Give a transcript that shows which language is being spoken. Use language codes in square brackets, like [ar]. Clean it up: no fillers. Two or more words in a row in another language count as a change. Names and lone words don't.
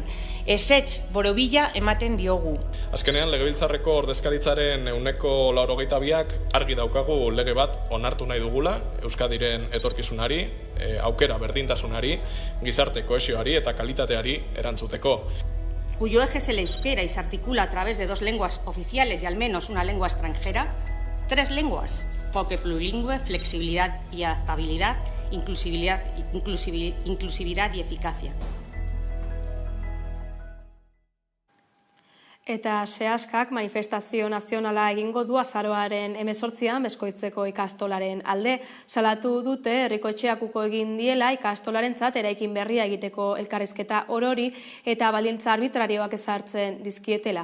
[eu] Ezetz borobila ematen diogu. Azkenean, Legebiltzarreko ordezkaritzaren 82ak argi daukagu lege bat onartu nahi dugula, Euskadiren etorkizunari, aukera berdintasunari, gizarte kohesioari eta kalitateari erantzuteko. [es] Cuyo eje es el euskera y se articula a través de 2 lenguas oficiales y al menos una lengua extranjera, 3 lenguas, enfoque plurilingüe, flexibilidad y adaptabilidad, inclusividad y eficacia. [eu] Eta Seaskak manifestazio nazionala egingo du azaroaren 18an Beskoitzeko ikastolaren alde. Salatu dute herriko etxeakuko egin diela ikastolarentzat eraikin berria egiteko elkarrizketa orori eta baldintza arbitrarioak ezartzen dizkietela.